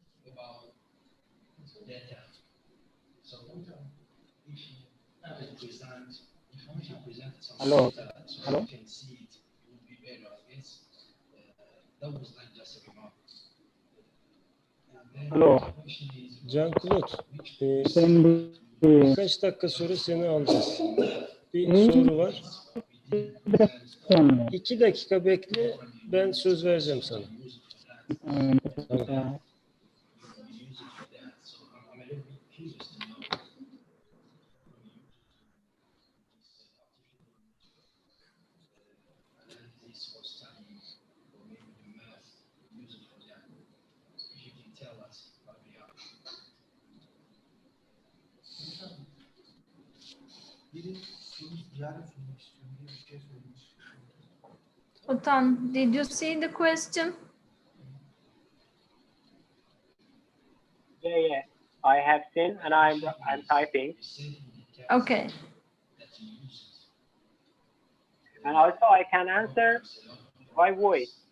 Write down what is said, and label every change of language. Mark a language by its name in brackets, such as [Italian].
[English] About data. So, if you present information presented some Hello. data, so Hello. you can see it, it would be better, I guess. That was like just a remark. Hello. [Turkish] Jean-Claude, birkaç dakika sonra seni alacağız. Bir soru var. 2 dakika bekle, ben söz vereceğim sana. Tamam. biri yarın sunmak istiyorum diye bir şey söylemiş. [English] Utan, did you see the question? Yeah. I have seen, and I'm typing. Okay. And also, I can answer by voice.